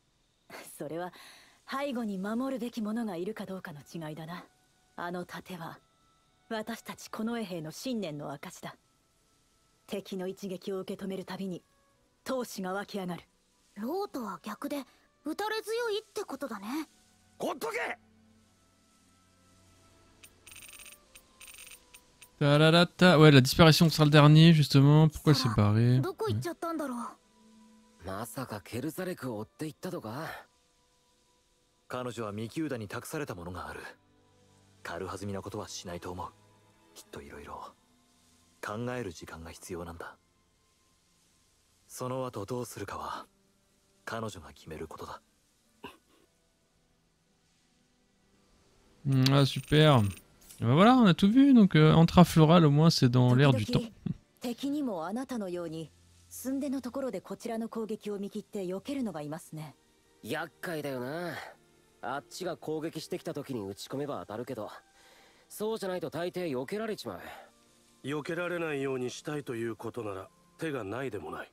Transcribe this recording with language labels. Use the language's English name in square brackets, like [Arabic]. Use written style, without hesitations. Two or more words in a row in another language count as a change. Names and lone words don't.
[Japanese] それは背後に守るべき者がいるかどうかの違いだな。あの盾は私たち近衛兵の信念の証だ。敵の一撃を受け止めるたびに闘志が湧き上がる。ローとは逆で打たれ強いってことだね。ほっとけ。 [French] Ouais, la disparition sera le dernier, justement. Pourquoi elle s'est barrée? [Japanese] どこ行っちゃったんだろう。まさかケルザレクを追っていったとか。彼女はミキューダに託されたものがある。軽はずみなことはしないと思う。きっといろいろ考える時間が必要なんだ。その後どうするかは彼女が決めることだ。 [French] Ah, super. Et ben voilà, on a tout vu. Donc, Antra Floral, au moins, c'est dans l'air du temps. [Japanese] 敵にもあなたのように寸出のところでこちらの攻撃を見切って避けるのがいますね。厄介だよな。あっちが攻撃してきた時に打ち込めば当たるけど、そうじゃないと大抵避けられちまう。避けられないようにしたいということなら手がないでもない。